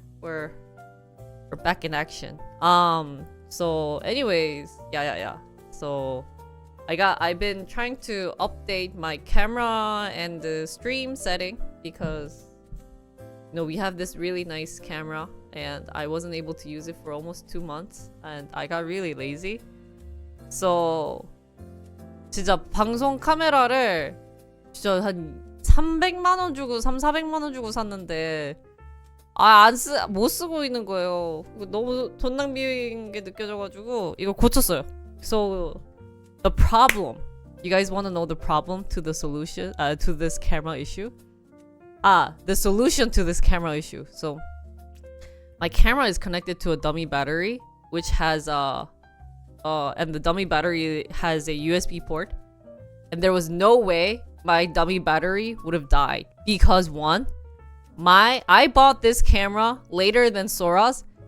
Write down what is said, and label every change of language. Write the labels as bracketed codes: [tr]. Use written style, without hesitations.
[en] We're back in action. So anyways, yeah. So I've been trying to update my camera and the stream setting because we have this really nice camera and I wasn't able to use it for almost 2 months and I got really lazy. [ko] So 진짜 방송 카메라를 진짜 한 300만 원 주고 400만 원 주고 샀는데 못 쓰고 있는 거예요. 너무 돈 낭비인 게 느껴져가지고 이거 고쳤어요. [en] So the problem, you guys want to know the problem to the solution to this camera issue? The solution to this camera issue. So my camera is connected to a dummy battery, which has and the dummy battery has a USB port, and there was no way my dummy battery would have died because one, I bought this camera later than Sora's.